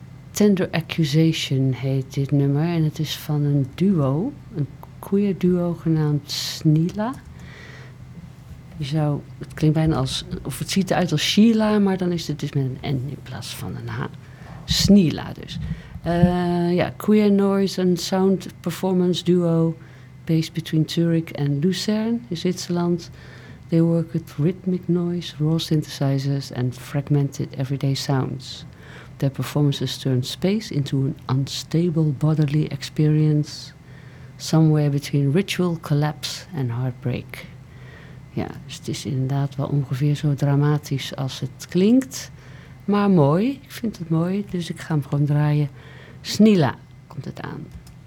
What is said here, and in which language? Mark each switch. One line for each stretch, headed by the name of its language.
Dutch: Tender Accusation heet dit nummer. En het is van een duo, een queer duo genaamd Snila. Het klinkt bijna als, of het ziet eruit als Sheila, maar dan is het dus met een N in plaats van een H. Snila dus.
English: Queer Noise and Sound Performance Duo, based between Zurich and Lucerne in Zwitserland. They work with rhythmic noise, raw synthesizers and fragmented everyday sounds. Their performances turn space into an unstable bodily experience, somewhere between ritual collapse and heartbreak.
Dutch: Ja, dus het is inderdaad wel ongeveer zo dramatisch als het klinkt. Maar mooi, ik vind het mooi, dus ik ga hem gewoon draaien. Snila komt het aan.